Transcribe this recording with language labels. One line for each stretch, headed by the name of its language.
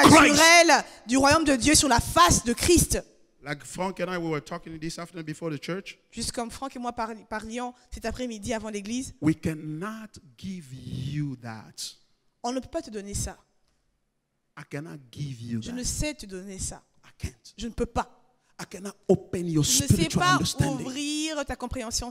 French: surnaturelle du royaume de Dieu sur la face de Christ.
English: Like Frank and I, we were talking this afternoon before the church.
French: Juste comme Franck et moi parlions cet après-midi avant l'église,
English: We cannot give you that.
French: on ne peut pas te donner ça.
English: I cannot give you
French: Je ne
English: that.
French: sais te donner ça.
English: I can't.
French: Je ne peux pas.
English: I cannot open your
French: Je ne sais
English: spiritual
French: pas
English: understanding
French: ouvrir ta compréhension